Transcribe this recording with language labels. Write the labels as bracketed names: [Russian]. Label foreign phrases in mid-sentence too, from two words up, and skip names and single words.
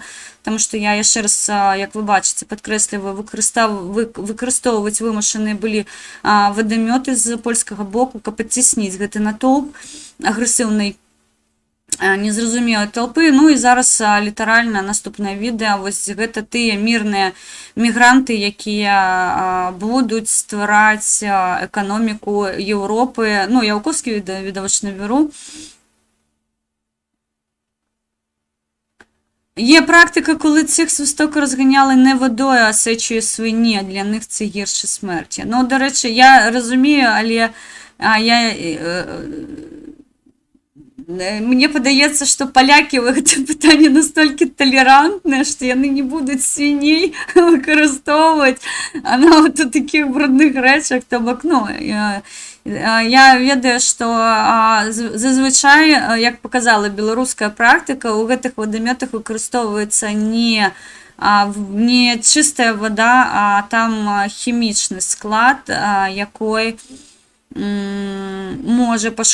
[Belarusian] Таму што я яшчэ раз, як вы бачыце, падкрэсліваю, выкарыстоўваць вымушаныя былі вадамёты з польскага боку, каб адцісніць гэты натоўп агрэсіўнай незразумелай толпы. Ну і зараз літаральна наступнае відэа, вось гэта тыя мірныя мігранты, якія будуць ствараць эканоміку Європи. Ну, я Яўковскі відавочна беру. [Ukrainian] Є практика, коли цих свисток розганяли не водою, а сечою свині, а для них це гірше смерті. [Belarusian] Ну, до речі, я розумію, але мне падаецца, што палякі ў гэтым пытанні настолькі талерантныя, што яны не будуць свіней выкарыстоўваць нават у такіх брудных рэчах. То бок, ну, я ведаю, што зазвычай, як паказала беларуская практыка, у гэтых вадамётах выкарыстоўваецца не чыстая вода, а там хімічны склад, якой можа пашкодзіць скуру.